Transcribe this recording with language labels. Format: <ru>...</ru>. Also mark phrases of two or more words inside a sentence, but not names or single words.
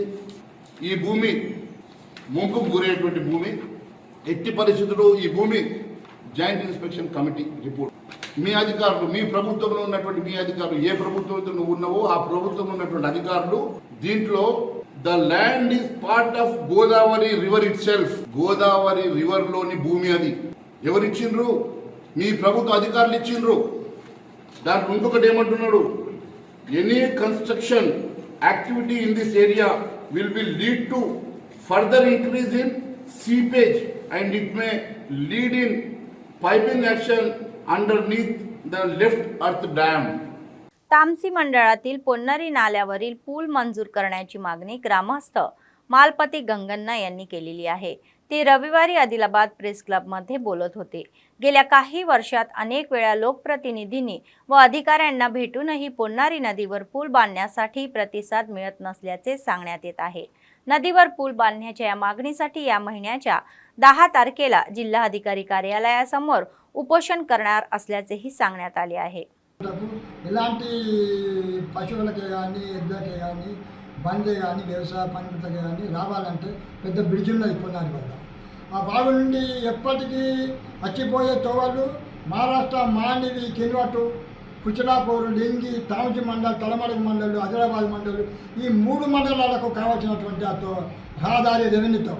<te>ఈ భూమి ముంపుకు గురైనటువంటి భూమి, ఎట్టి పరిస్థితుల్లో ఈ భూమి</te> <en>joint inspection committee report</en> <te>మీ అధికారులు, మీ ప్రభుత్వంలో ఉన్నటువంటి మీ అధికారులు, ఏ ప్రభుత్వంతో నువ్వు ఉన్నావో ఆ ప్రభుత్వంలో ఉన్నటువంటి అధికారులు దీంట్లో</te> <en>the land is part of Godavari river itself,</en> <te>గోదావరి రివర్ లోని భూమి అది. ఎవరిచ్చిండ్రు? మీ ప్రభుత్వ అధికారులు ఇచ్చిండ్రు. దాంట్లో ఇంకొకటి ఏమంటున్నాడు?</te> <en>any construction activity in this area will be lead to further increase in seepage and it may lead in piping action underneath the left earth dam.</en> <mr>तामसी मंडळातील पोन्नरी नाल्यावरील पूल मंजूर करण्याची मागणी ग्रामस्थ मालपती गंगन्ना यांनी केलेली आहे. ते रविवारी आदिलाबाद प्रेस क्लबमध्ये बोलत होते. गेल्या काही वर्षात अनेक वेळा लोकप्रतिनिधींनी व अधिकाऱ्यांना भेटूनही पोन्नारी नदीवर पूल बांधण्यासाठी प्रतिसाद मिळत नसल्याचे सांगण्यात येत आहे. नदीवर पूल बांधण्याच्या या मागणीसाठी या महिन्याच्या 10 तारखेला जिल्हाधिकारी कार्यालयासमोर उपोषण करणार असल्याचेही सांगण्यात आले आहे.</mr> <te>ఇలాంటి పశువులకి కానీ ఎద్దులకి కానీ బండి కానీ వ్యవసాయ పనులకి కానీ రావాలంటే పెద్ద బ్రిడ్జ్ ఉన్నది పొన్నారి వల్ల. ఆ బావి నుండి ఎప్పటికీ వచ్చిపోయే తోవలు మహారాష్ట్ర మాండివి కిన్వటు కుచిలాపూర్ లింగి తాంజి మండల్ తలమడుగు మండలు ఆదిలాబాద్ మండలు ఈ 3 మండలాలకు కావాల్సినటువంటి ఆ రహదారి రెవెన్యూ తోవ.</te>